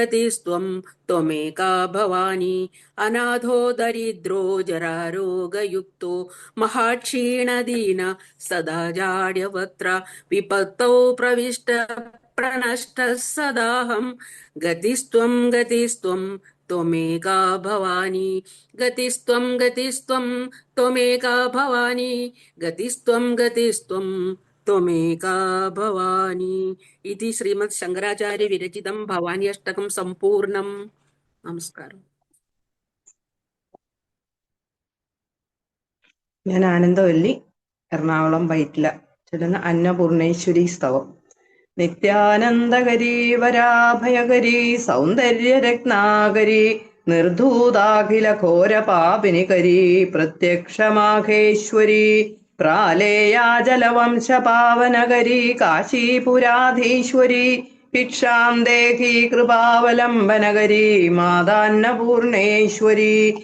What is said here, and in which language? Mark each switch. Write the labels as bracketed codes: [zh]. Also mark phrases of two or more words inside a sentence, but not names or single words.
[sa] त्वमेका भवानी अनाथो दरिद्रो जरारोगयुक्तो महाक्षीणदीन सदा जाड्यवक्त्र विपत्तौ प्रविष्ट प्रणष्टः सदाहं गतिस्त्वं त्वमेका भवानी गतिस्त्वं त्वमेका भवानी गतिस्त्वं त्वमेका भवानी इति श्रीमद् शंकराचार्य विरचितं भवानी अष्टकं संपूर्णं. [ml] നമസ്കാരം. ഞാൻ ആനന്ദവല്ലി, എറണാകുളം വൈറ്റില. ചൊല്ലുന്ന അന്നപൂർണേശ്വരി സ്തവം. [sa] നിത്യാനന്ദകരീ വരാഭയകരീ സൗന്ദര്യരത്നാകരീ നിർധൂതാഖില ഘോര പാപിനികരീ പ്രത്യക്ഷമാഘേശ്വരി പ്രാലേയാജലവംശ പാവനകരീ കാശീപുരാധീശ്വരി ഭിക്ഷാം ദേഹി കൃപാവലംബനകരീ മാതാന്നപൂർണേശ്വരി